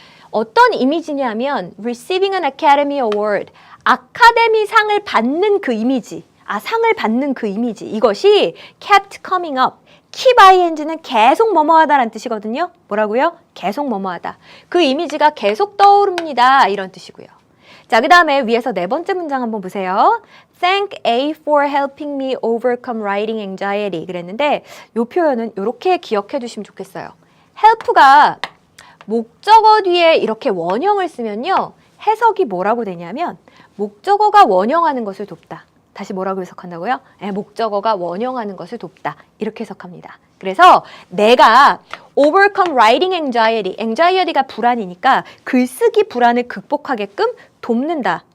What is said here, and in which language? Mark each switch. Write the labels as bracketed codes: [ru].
[ko] 어떤 이미지냐면 [en] receiving an Academy Award, [ko] 아카데미 상을 받는 그 이미지, 상을 받는 그 이미지, 이것이 [en] kept coming up. [ko] keep ing는 계속 뭐뭐하다라는 뜻이거든요. 뭐라고요? 계속 뭐뭐하다. 그 이미지가 계속 떠오릅니다. 이런 뜻이고요. 자, 그 다음에 위에서 네 번째 문장 한번 보세요. [en] Thank A for helping me overcome writing anxiety [ko] 그랬는데 이 표현은 이렇게 기억해 두시면 좋겠어요. help가 목적어 뒤에 이렇게 원형을 쓰면요. 해석이 뭐라고 되냐면 목적어가 원형하는 것을 돕다. 다시 뭐라고 해석한다고요? 목적어가 원형하는 것을 돕다. 이렇게 해석합니다. 그래서 내가 overcome writing anxiety, anxiety가 불안이니까 글쓰기 불안을 극복하게끔 돕는다.